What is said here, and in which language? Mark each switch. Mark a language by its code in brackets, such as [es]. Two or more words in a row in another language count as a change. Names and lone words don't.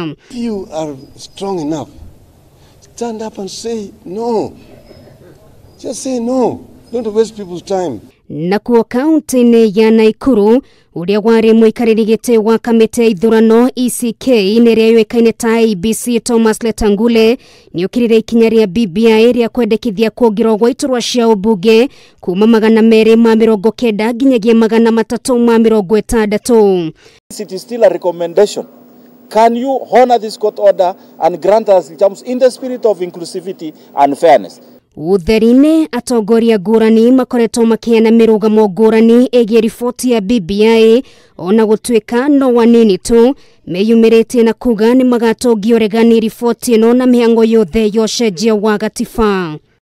[en] You are strong enough. Stand up and say no. Just say no. Don't waste people's time. [ki] Nakuo kaunti-inĩ ya Nakuru ũrĩa warĩ mũikarĩri gĩtĩ wa kamĩtĩ ya ithurano ECK nĩrĩa yũĩkaine ta ABC Thomas Letangule nĩokĩrire ikinya rĩa BBI rĩa kwendekithia kuongererwo gwa iturwa cia ũmbunge kuma 290 nginyagia 360. [en] It is still a recommendation. Can you honor this court order and grant us terms in the spirit of inclusivity and fairness? [ki] Utheri-inĩ atongoria ngũrani makoretwo makĩheana mĩrũgamo ngũrani ĩgiĩ riboti ya BBI ona gũtuĩka no wanini tu meyumĩrĩtie na kuga nĩ magatũngia ũregani riboti ĩno na mĩhang'o yothe ya ũcenjia wa gatiba.